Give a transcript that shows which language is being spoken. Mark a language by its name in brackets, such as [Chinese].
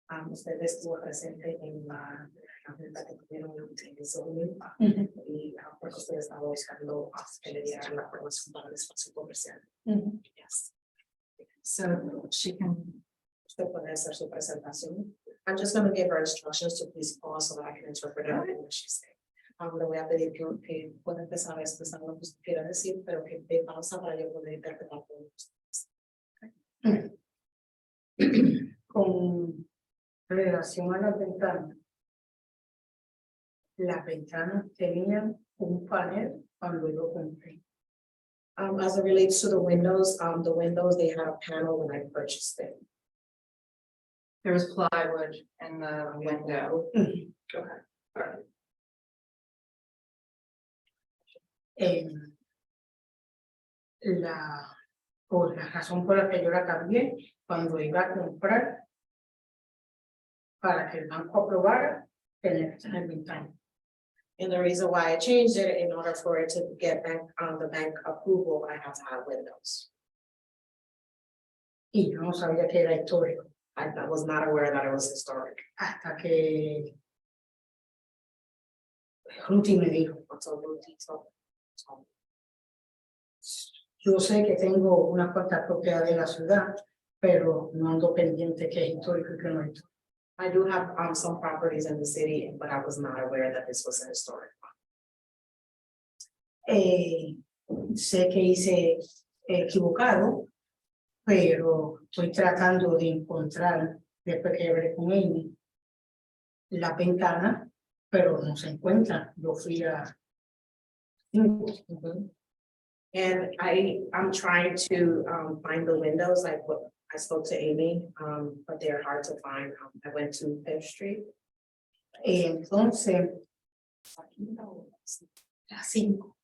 [Spanish] Usted estuvo presente en la junta que tuvieron en el zoning y porque usted estaba buscando que le dieran la aprobación para el espacio comercial. [English] Yes. So she can, [Spanish] Usted puede hacer su presentación. [English] I'm just going to give her instructions to please pause so that I can interpret everything that she's saying. [Spanish] Le voy a pedir que pueda empezar a expresar lo que usted quiera decir, pero que dé pausa para yo poder interpretar todo ustedes. Con relación a las ventanas tenían un panel cuando yo compré. [English] As it relates to the windows, they had a panel when I purchased it. there was plywood in the window. [Spanish] Por la razón por la que yo la cambié, cuando iba a comprar, para que el banco aprobara, tenía que tener ventana. [English] And the reason why I changed it, in order for it to get the bank approval, I have to have windows. Y yo no sabía que era histórico. I was not aware that it was historic. [Spanish] Hasta que Ruti me dijo. [English] Until Ruti told me. [Spanish] Yo sé que tengo una cuantas propiedades en la ciudad, pero no ando pendiente que es histórico y que no es histórico. [English] I do have some properties in the city, but I was not aware that this was a historic one. [Spanish] Sé que hice equivocado, pero estoy tratando de encontrar, después que hablé con Amy, la ventana, pero no se encuentra. Yo fui a... [English] And I'm trying to find the windows, like I spoke to Amy, but they're hard to find. I went to Fifth Street. Entonces, la 5.